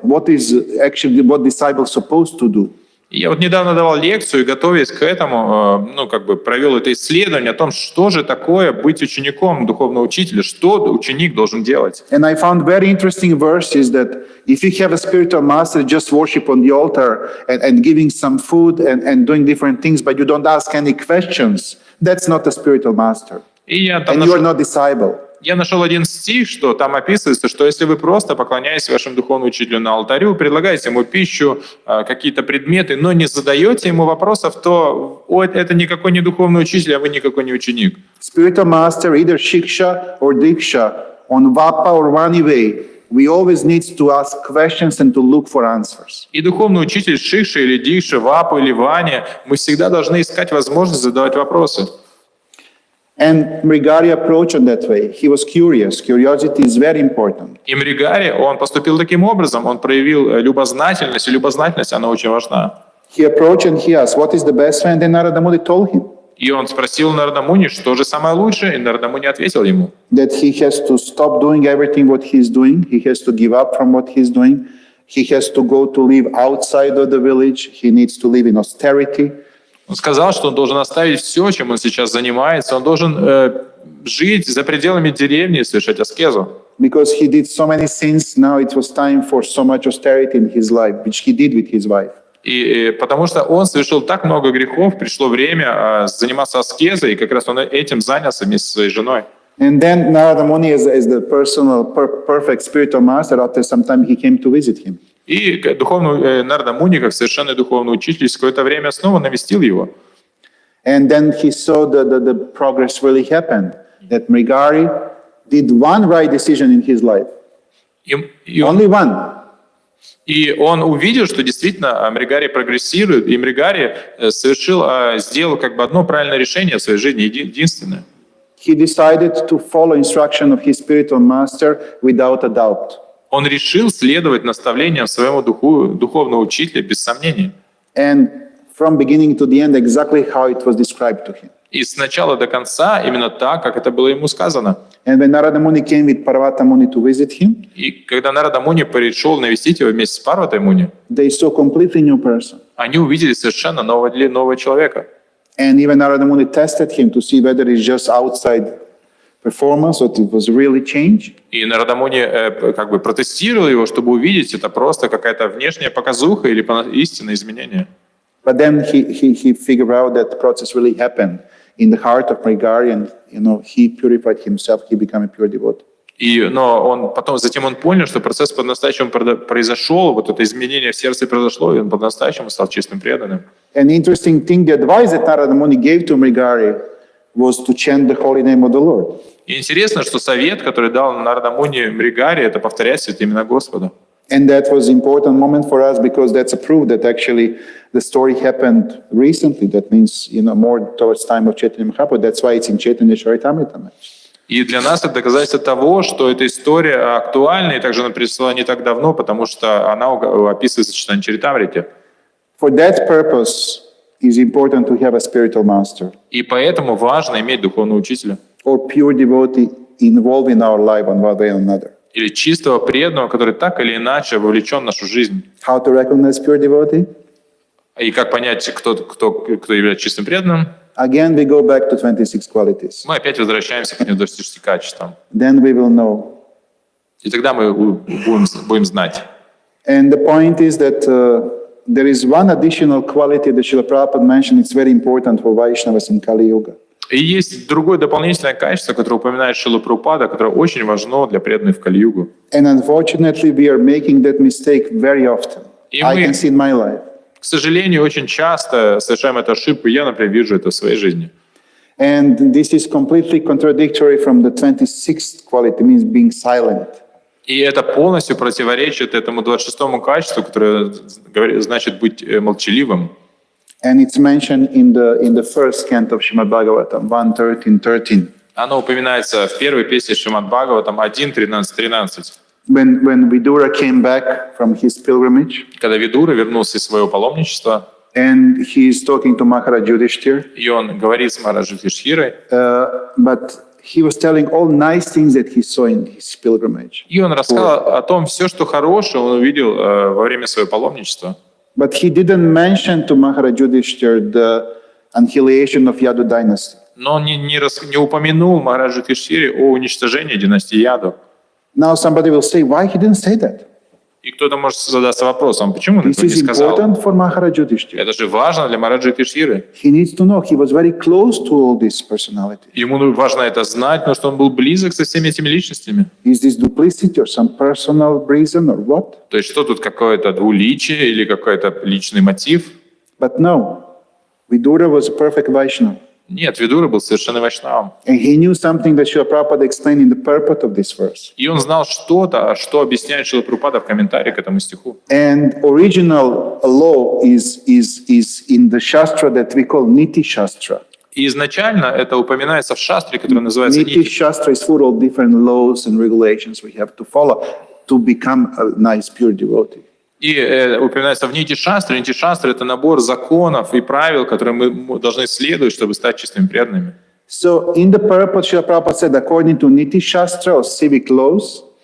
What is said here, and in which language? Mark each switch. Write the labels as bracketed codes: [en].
[en] What is actually what disciple supposed to do? [ru] Я недавно давал лекцию и, готовясь к этому, провел это исследование о том, что же такое быть учеником духовного учителя, что ученик должен делать. [en] And I found very interesting verses that if you have a spiritual master, just worship on the altar and giving some food and doing different things, but you don't ask any questions, that's not a spiritual master. And you are not disciple. [ru] Я нашел один стих, что там описывается, что если вы просто, поклоняясь вашему духовному учителю на алтарю, предлагаете ему пищу, какие-то предметы, но не задаете ему вопросов, то это никакой не духовный учитель, а вы никакой не ученик. [en] Spiritual master, either shiksha or diksha, on vapa or vani way, we always need to ask questions and to look for answers. [ru] И духовный учитель шикша или дикша, вапа или ваня, мы всегда должны искать возможность задавать вопросы. [en] And Mrigari approached in that way. He was curious. Curiosity is very important. [ru] И Мригари, он поступил таким образом, он проявил любознательность, и любознательность, она очень важна. [en] He approached and he asked, what is the best friend? And Narada Muni told him. [ru] И он спросил Нарада Муни, что же самое лучшее, и Нарада Муни ответил ему. [en] That he has to stop doing everything what he's doing. He has to give up from what he's doing. He has to go to live outside of the village. He needs to live in austerity. [ru] Он сказал, что он должен оставить все, чем он сейчас занимается. Он должен жить за пределами деревни и совершать аскезу. [en] Because he did so many sins, now it was time for so much austerity in his life, which he did with his wife. [ru] И потому что он совершил так много грехов, пришло время заниматься аскезой, и как раз он этим занялся вместе со своей женой. [en] And then Narada Muni, as the personal, perfect spiritual master, after some time he came to visit him. [ru] И духовный Нарада Муни, как совершенный духовный учитель, в какое-то время снова навестил его. [en] And then he saw the progress really happened. That Mrigari did one right decision in his life. Only one. [ru] И он увидел, что действительно Мригари прогрессирует, и Мригари сделал одно правильное решение в своей жизни, единственное. [en] He decided to follow instruction of his spiritual master without a doubt. [ru] Он решил следовать наставлениям своего духовного учителя без сомнений. [en] And from beginning to the end, exactly how it was described to him. [ru] И с начала до конца именно так, как это было ему сказано. [en] And when Narada Muni came with Parvata Muni to visit him, [ru] и когда Нарада Муни пришел навестить его вместе с Парватой Муни, [en] they saw a completely new person. [ru] Они увидели совершенно нового человека. [en] And even Narada Muni tested him to see whether he's just outside performance, that it was really change. [ru] И Нарада Муни как бы протестировал его, чтобы увидеть, это просто какая-то внешняя показуха или истинное изменение. [en] But then he figured out that the process really happened in the heart of Mrigari, and he purified himself, he became a pure devotee. [ru] Но затем он понял, что процесс по-настоящему произошел, вот это изменение в сердце произошло, и он по-настоящему стал чистым преданным. [en] An interesting thing, the advice that Narada Muni gave to Mrigari was to chant the holy name of the Lord. [ru] И интересно, что совет, который дал Нарада Муни Мригари, это повторять святые имена Господа. [en] And that was an important moment for us because that's a proof that actually the story happened recently. That means, more towards time of Chaitanya Mahaprabhu. That's why it's in Chaitanya Charitamrita. [ru] И для нас это доказательство того, что эта история актуальна, и также она пришла не так давно, потому что она описывается в Чайтанья Чаритамрите. [en] For that purpose, it's important to have a spiritual master. [ru] И поэтому важно иметь духовного учителя. [en] Or pure devotee involved in our life one way or another. [ru] Или чистого преданного, который так или иначе вовлечен в нашу жизнь. [en] How to recognize pure devotee? [ru] И как понять, кто является чистым преданным? [en] Again, we go back to 26 qualities. [ru] Мы опять возвращаемся к 26 качествам. [en] Then we will know. [ru] И тогда мы будем знать. [en] And the point is that there is one additional quality that Srila Prabhupada mentioned. It's very important for Vaishnavas in Kali Yuga. [ru] И есть другое дополнительное качество, которое упоминает Шрила Прабхупада, которое очень важно для преданных в Кали-югу. [en] And unfortunately, we are making that mistake very often. I can see in my life. [ru] К сожалению, очень часто совершаем эту ошибку. Я, например, вижу это в своей жизни. [en] And this is completely contradictory from the 26th quality, means being silent. [ru] И это полностью противоречит этому 26-му качеству, которое значит быть молчаливым. [en] And it's mentioned in the first canto of Srimad Bhagavatam, 1:13:13. [ru] Оно упоминается в первой песне Шримад Бхагаватам 1:13:13. [en] When Vidura came back from his pilgrimage, [ru] Когда Видура вернулся из своего паломничества, [en] and he is talking to Maharaj Yudhishthir, [ru] и он говорит с Махараджой Юдхиштхирой, [en] but he was telling all nice things that he saw in his pilgrimage. [ru] и он рассказал о том, все, что хорошее он увидел во время своего паломничества. [en] But he didn't mention to Maharaj Yudhishthir the annihilation of Yadu dynasty. [ru] Но он не упомянул Махараджу Юдхиштхире о уничтожении династии Яду. [en] Now somebody will say, why he didn't say that? [ru] И кто-то может задаться вопросом, почему он [en] This [ru] этого не [en] is [ru] сказал? [en] important for Maharaj Yudhishthir. [ru] Это же важно для Махараджа Юдхиштхиры. [en] He needs to know. He was very close to all these personalities. [ru] Ему важно это знать, потому что он был близок со всеми этими личностями. [en] Is this duplicity or some personal reason or what? [ru] То есть что тут, какое-то двуличие или какой-то личный мотив? [en] But no, Vidura was a perfect Vaishnava. [ru] Нет, Видура был совершенно вайшнавом. [en] And he knew something that Srila Prabhupada explained in the purport of this verse. [ru] И он знал что-то, что объясняет Шрила Прабхупада в комментарии к этому стиху. [en] And original law is in the Shastra that we call Niti Shastra. [ru] И изначально это упоминается в шастре, который называется [en] Niti [ru] Нити. [en] Shastra is full of different laws and regulations we have to follow to become a nice, pure devotee. [ru] И упоминается в Нити Шастры. Нити Шастры — это набор законов и правил, которые мы должны следовать, чтобы стать чистыми преданными. [en] So in the purport, Srila Prabhupada said, according to Niti Shastra or civic laws,